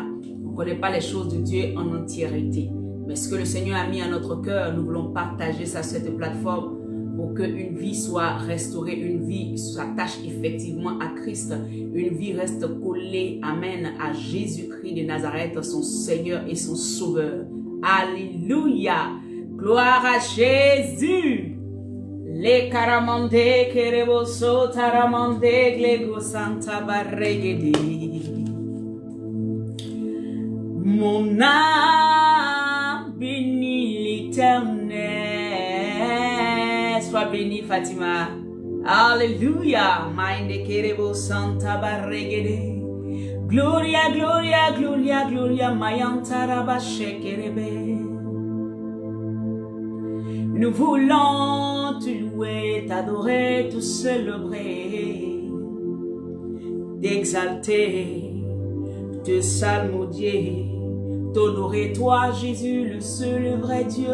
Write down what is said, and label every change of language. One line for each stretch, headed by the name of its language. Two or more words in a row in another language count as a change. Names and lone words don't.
French: On ne connaît pas les choses de Dieu en entièreté. Mais ce que le Seigneur a mis à notre cœur, nous voulons partager ça sur cette plateforme pour qu'une vie soit restaurée, une vie s'attache effectivement à Christ, une vie reste collée, amen, à Jésus-Christ de Nazareth, son Seigneur et son Sauveur. Alléluia. Gloire à Jésus. Les karamande kereboso taramande glego santa barregede. Mon âme bénit l'Éternel. Sois béni Fatima. Alléluia. Minde kerebo santa barregede.
Latin: Gloria, gloria, gloria, gloria. Mayantara bashekerebe.
French: Nous voulons te louer, t'adorer, te célébrer, t'exalter, te salmodier, t'honorer toi Jésus, le seul et vrai Dieu.